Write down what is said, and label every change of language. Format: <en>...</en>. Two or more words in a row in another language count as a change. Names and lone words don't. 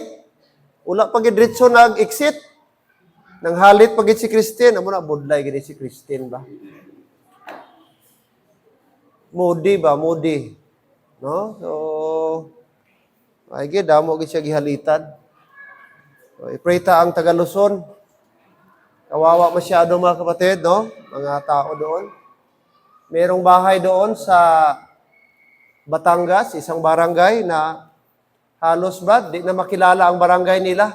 <hil>Wala pag diretso nag-exit. Nang halit pag si Christine, amo na budlay gid si Christine ba? Moody ba, moody. No? So ay gid damo gid siya gihalitan. So, i-pray ta ang taga Luzon.</hil> <tl>Kawawa masyado mga kapatid, no? Mga tao doon. Merong bahay doon sa Batangas, isang barangay na halos ba, di na makilala ang barangay nila.</tl>